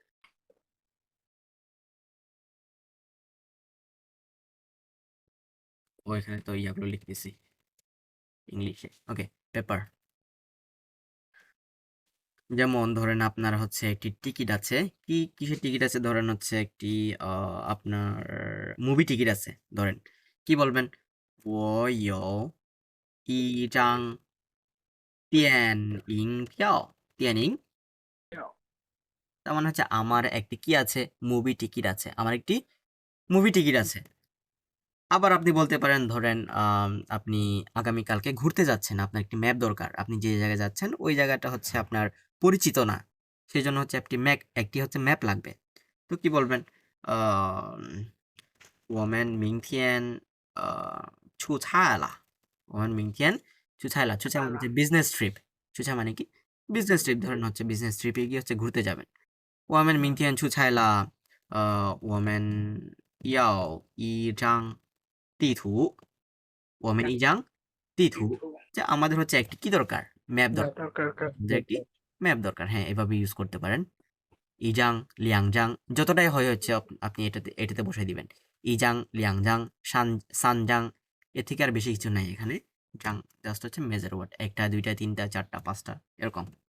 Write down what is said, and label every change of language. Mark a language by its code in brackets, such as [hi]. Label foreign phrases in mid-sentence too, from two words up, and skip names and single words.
[bn] ও এখানে তো ইয়াগুলো লিখতেছি ইংলিশে [en] okay paper [bn] যেমন ধরেন আপনার হচ্ছে একটি টিকিট আছে কি কিসের টিকিট আছে ধরেন হচ্ছে একটি আপনার [en] movie ticket [bn] আছে ধরেন কি বলবেন [zh] 我有一张电影票电 [bn] 影 তার মানে হচ্ছে আমার একটি কি আছে [en] movie ticket [bn] আছে আমার একটি [en] movie ticket [bn] আছে আবার আপনি বলতে পারেন ধরেন আপনি আগামীকালকে ঘুরতে যাচ্ছেন আপনার একটি ম্যাপ দরকার আপনি যে জায়গায় যাচ্ছেন ওই জায়গাটা হচ্ছে আপনার পরিচিত না সেই জন্য হচ্ছে একটি হচ্ছে ম্যাপ লাগবে তো কি বলবেন [zh] 我们明天出差了我们明天出差了出差 [bn] মানে হচ্ছে [en] business trip [bn] সুচা মানে কি [en] business trip [bn] ধরেন হচ্ছে [en] business trip [bn] গিয়ে হচ্ছে ঘুরতে যাবেন [zh] 我们明天出差了我们要一张地图我们一张地图 [bn] যে আমাদের হচ্ছে একটি কি দরকার ম্যাপ দরকার আমাদের একটি ম্যাপ দরকার হ্যাঁ এভাবে ইউজ করতে পারেন [zh] 一张两张 [bn] যতটাই হয় হচ্ছে আপনি এটাতে বসাই দিবেন [zh] 一张两张三张 [bn] এর থেকে আর বেশি কিছু নাই এখানে জাং জাস্ট হচ্ছে [en] measure word [bn] একটা দুইটা তিনটা চারটা পাঁচটা এরকম